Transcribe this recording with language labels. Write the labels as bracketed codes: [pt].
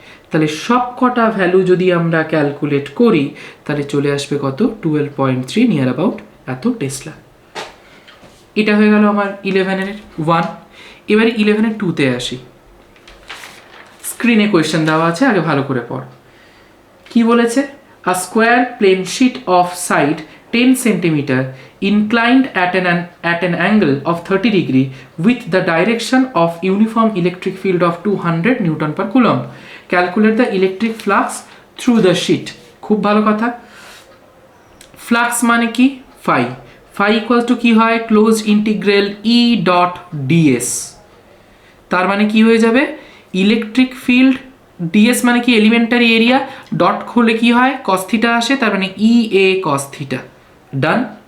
[bn] তাহলে সব কটা ভ্যালু যদি আমরা ক্যালকুলেট করি তাহলে চলে আসবে কত, 12.3 নিয়ার অ্যাবাউট এত টেসলা। এটা হয়ে গেল আমার 11-এর 1। এবারে 11-এর 2-তে আসি। স্ক্রিনে কোয়েশ্চেন দেওয়া আছে, আগে ভালো করে পড়। কি বলেছে, [en] A square plane sheet of side 10 centimeter inclined at an angle of 30 degree with the direction of uniform electric field of 200 Newton per coulomb. Calculate the electric flux through the sheet. [bn] খুব ভালো কথা। ফ্লাক্স মানে কি, phi equals to কি হয়, close integral E dot DS. তার মানে কি হয়ে যাবে, ইলেকট্রিক ফিল্ড, ডিএস মানে কি এলিমেন্টারি এরিয়া, ডট খুলে কি হয়, কস থিটা আসে, তার মানে ই এ কস থিটা। ডান।